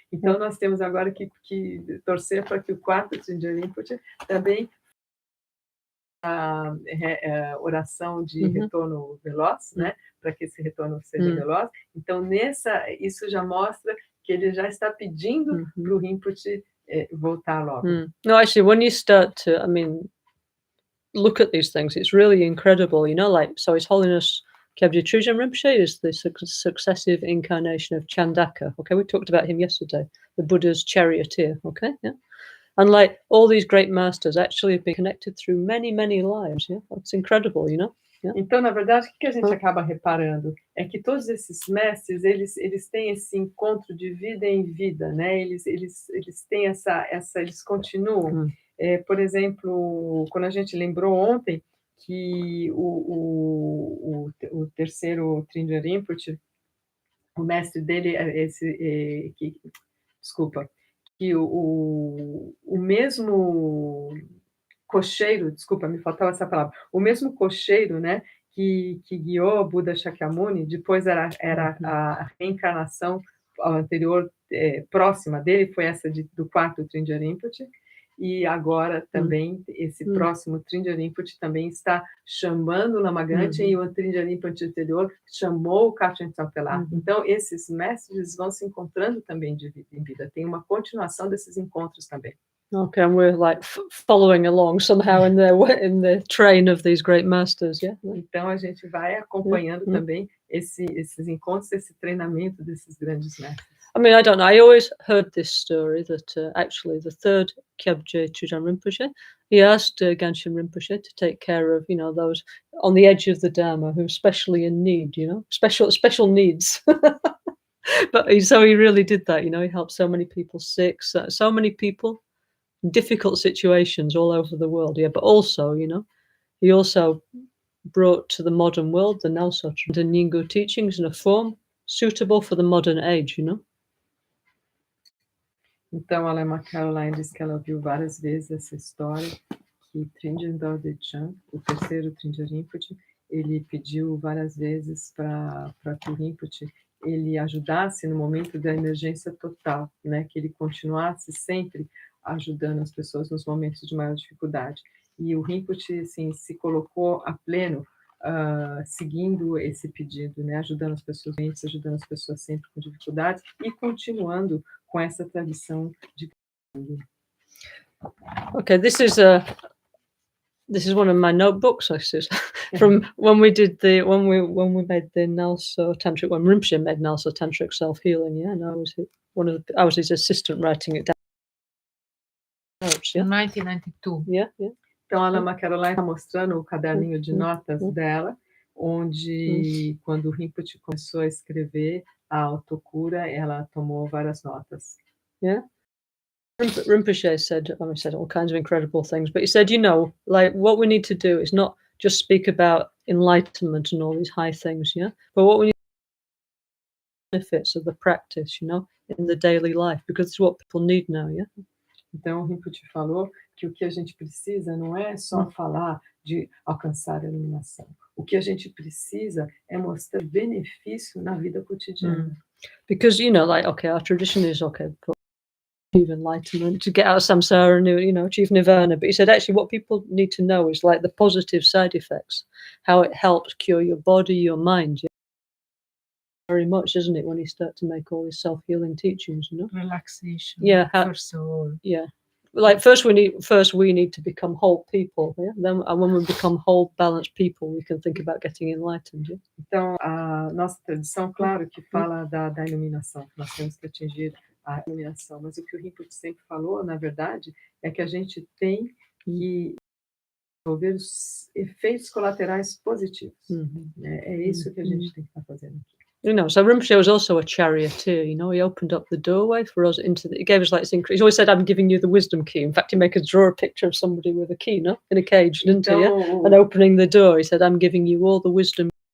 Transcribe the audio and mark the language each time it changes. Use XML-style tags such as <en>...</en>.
<pt>Então nós temos agora que torcer para que o quarto Trinja Rinpoche também a oração de retorno veloz, né? Para que esse retorno seja veloz. Então isso já mostra que ele já está pedindo para o Rinpoche voltar logo.</pt> <en>No, actually, when you start to, look at these things, it's really incredible, like, so His Holiness Kyabje Chujam Rinpoche is the successive incarnation of Chandaka. Okay, we talked about him yesterday, the Buddha's charioteer. Okay, yeah. And like all these great masters actually have been connected through many, many lives. Yeah, it's incredible, Yeah.</en> <pt>Então, na verdade, o que a gente acaba reparando é que todos esses mestres, eles têm esse encontro de vida em vida, né? Eles têm eles continuam. Por exemplo, quando a gente lembrou ontem que o terceiro Trinja Rinpoche, o mestre dele, que o mesmo cocheiro, desculpa, me faltava essa palavra, o mesmo cocheiro, né, que guiou Buda Shakyamuni, depois era a reencarnação anterior, próxima dele, foi essa do quarto Trinja Rinpoche, e agora também esse próximo Trinja Rinpoche também está chamando o Lama Gangchen, e o Trinja Rinpoche anterior chamou o Kachin Sapelá. Então, esses mestres vão se encontrando também de vida em vida. Tem uma continuação desses encontros também.</pt> <en>Okay, and we're like following along somehow in the train of these great masters, yeah.</en> <pt>Então a gente vai acompanhando também esses encontros, esse treinamento desses grandes mestres.</pt> <en>I don't know. I always heard this story that actually the third Kyabje Chujam Rinpoche, he asked Gangchen Rinpoche to take care of, those on the edge of the Dharma who are especially in need, special needs. But so he really did that, he helped so many people sick, so many people. Difficult situations all over the world, yeah. But also, he also brought to the modern world the Nelso and Nyingu teachings in a form suitable for the modern age,</en> <pt>Então, a Lama Caroline diz que ela ouviu várias vezes essa história que Trinja Dorje-chan, o terceiro Trinja Rinpoche, ele pediu várias vezes para que o Rinpoche ele ajudasse no momento da emergência total, né? Que ele continuasse sempre ajudando as pessoas nos momentos de maior dificuldade. E o Rinpoche, assim, se colocou a pleno, seguindo esse pedido, né? Ajudando as pessoas doentes, ajudando as pessoas sempre com dificuldades e continuando com essa tradição de.</pt> <en>Okay, this is one of my notebooks. This is from when we made the Nelso Tantric, when Rinpoche made Nelso Tantric self-healing. Yeah, and I was his assistant writing it down. Yeah? 1992. Yeah.</en> <pt>Então, a Lama Caroline está mostrando o caderninho de notas dela, onde, quando o Rinpoche começou a escrever a autocura, ela tomou várias notas.</pt> <en>Yeah. Rinpoche said all kinds of incredible things, but he said, like what we need to do is not just speak about enlightenment and all these high things, but what we need to benefits of the practice, in the daily life, because it's what people need now, yeah.</en> <pt>Então, o Rinpoche falou que o que a gente precisa não é só falar de alcançar a iluminação. O que a gente precisa é mostrar benefício na vida cotidiana.</pt> <en>Because, like, okay, our tradition is, okay, to achieve enlightenment, to get out of samsara and, achieve nirvana. But he said, actually, what people need to know is, like, the positive side effects, how it helps cure your body, your mind. very much, isn't it, when you start to make all these self-healing teachings, you know? Relaxation. Yeah. First of all. Yeah. Like first we need to become whole people, yeah? Then when we become whole, balanced people, we can think about getting enlightened. Yeah?</en> <pt>Então, a nossa tradição, claro, que fala da iluminação, que nós temos que atingir a iluminação, mas o que o Rinpoche sempre falou, na verdade, é que a gente tem que desenvolver os efeitos colaterais positivos. É isso que a gente tem que estar fazendo aqui.</pt> <en>You know, so Rinpoche was also a charioteer, you know, he opened up the doorway for us he gave us like this increase. He always said, I'm giving you the wisdom key. In fact, he made us draw a picture of somebody with a key, no? In a cage, didn't he? Yeah? And opening the door, he said, I'm giving you all the wisdom.</en>